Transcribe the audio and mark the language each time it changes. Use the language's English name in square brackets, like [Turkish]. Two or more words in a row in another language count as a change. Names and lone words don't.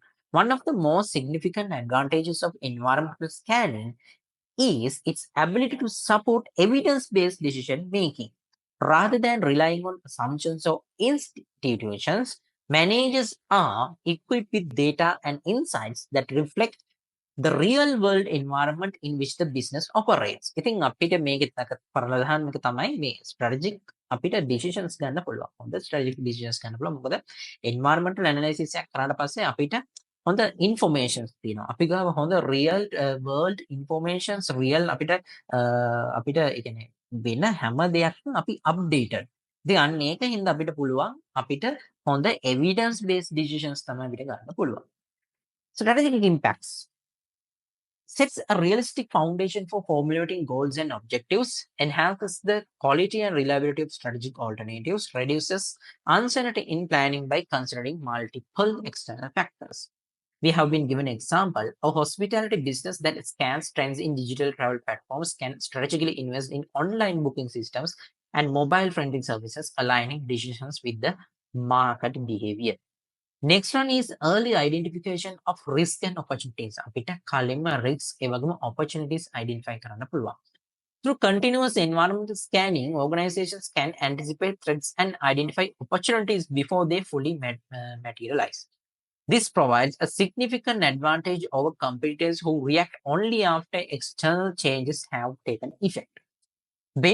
[English] One of the most significant advantages of environmental scanning is its ability to support evidence-based decision making. Rather than relying on assumptions or institutions, managers are equipped with data and insights that reflect the real world environment in which the business operates. [Sinhala] ඉතින් අපිට මේකෙත් පරලදහන් එක තමයි මේ strategic අපිට decisions ගන්න පුළුවන්. හොඳ [English] strategic decisions [Sinhala] ගන්න පුළුවන්. මොකද [English] environmental analysis [Sinhala] එකක් කරාට පස්සේ අපිට හොඳ informations තියෙනවා. අපි ගාව හොඳ [English] real world informations [Sinhala] real අපිට ඒ කියන්නේ වෙන හැම දෙයක්ම අපි updated. ඉතින් අන්න ඒක හින්දා අපිට පුළුවන් අපිට හොඳ [English] evidence based decisions [Sinhala] තමයි අපිට ගන්න පුළුවන්. [English] Strategic impacts sets a realistic foundation for formulating goals and objectives, enhances the quality and reliability of strategic alternatives, reduces uncertainty in planning by considering multiple external factors. We have been given an example. A hospitality business that scans trends in digital travel platforms can strategically invest in online booking systems and mobile friendly services, aligning decisions with the market behavior. Next one is early identification of risk and opportunities. [Sinhala] අපිට කලින්ම risks ඒ වගේම [English] opportunities identify [Sinhala] කරන්න පුළුවන්. [English] Through continuous environmental scanning, organizations can anticipate threats and identify opportunities before they fully materialize. This provides a significant advantage over competitors who react only after external changes have taken effect.